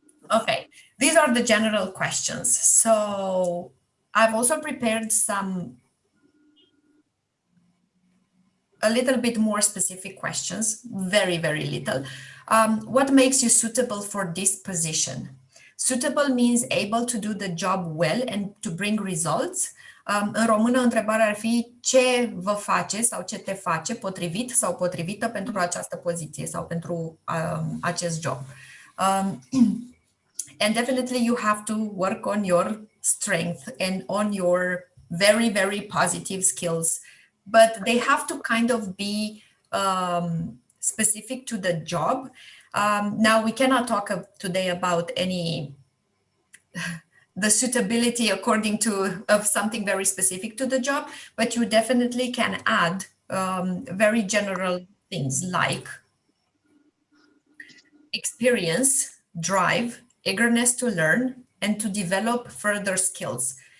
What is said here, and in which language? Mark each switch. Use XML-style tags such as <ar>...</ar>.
<en>Okay, these are the general questions. So I've also prepared a little bit more specific questions, very little. What makes you suitable for this position? Suitable means able to do the job well and to bring results.</en> <ro>În română, întrebarea ar fi ce vă face sau ce te face potrivit sau potrivită pentru această poziție sau pentru acest job.</ro> <en>And definitely you have to work on your strength and on your very positive skills, but they have to kind of be specific to the job. Now we cannot talk today about the suitability according to of something very specific to the job, but you definitely can add very general things like experience, drive, eagerness to learn, and to develop further skills.</en>